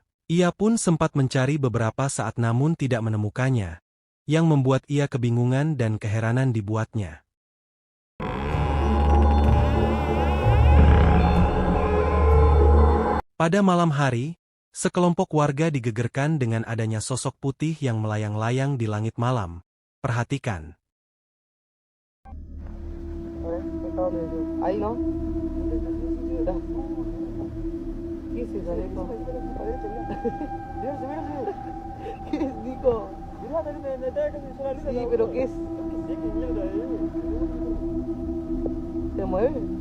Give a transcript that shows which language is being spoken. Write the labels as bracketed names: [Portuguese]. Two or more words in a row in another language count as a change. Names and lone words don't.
[Indonesian] Ia pun sempat mencari beberapa saat namun tidak menemukannya, yang membuat ia kebingungan dan keheranan dibuatnya. Pada malam hari, sekelompok warga digegerkan dengan adanya sosok putih yang melayang-layang di langit malam. Perhatikan. [Spanish] Ahí no. ¿Qué es eso, Nico? ¿Qué es, Nico? Sí, pero ¿qué es? ¿Se mueve?